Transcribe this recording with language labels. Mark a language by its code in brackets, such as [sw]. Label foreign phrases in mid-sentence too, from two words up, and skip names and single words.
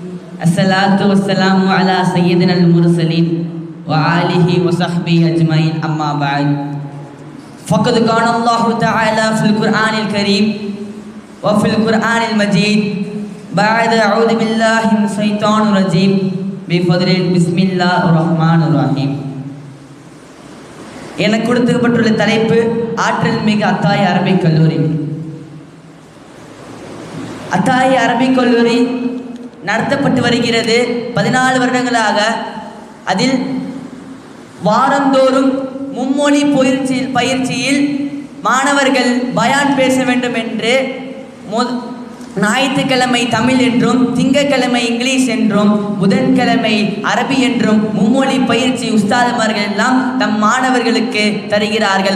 [ar] الصلاة والسلام على سيدنا المرسلين و آله و صحبه أجمعين، أما بعد. فقد قال الله تعالى في القرآن الكريم و في القرآن المجيد بعد أعوذ بالله من الشيطان الرجيم بفضل بسم الله الرحمن الرحيم. [ta] எனக்கு கொடுக்கப்பட்டுள்ள தலைப்பு ஆற்றல் மிகு அத்தாய் அரபிக் கல்லூரி. அத்தாய் அரபிக் கல்லூரி நடத்தப்பட்டு வருகிறது 14 வருடங்களாக. அதில் வாரந்தோறும் மும்மொழி பயிற்சியில் மாணவர்கள் பயான் பேச வேண்டும் என்று ஞாயிற்றுக்கிழமை தமிழ் என்றும், திங்கட்கிழமை இங்கிலீஷ் என்றும், புதன்கிழமை அரபி என்றும் மும்மொழி பயிற்சி உஸ்தாதுமார்கள் எல்லாம் தம் மாணவர்களுக்கு தருகிறார்கள்.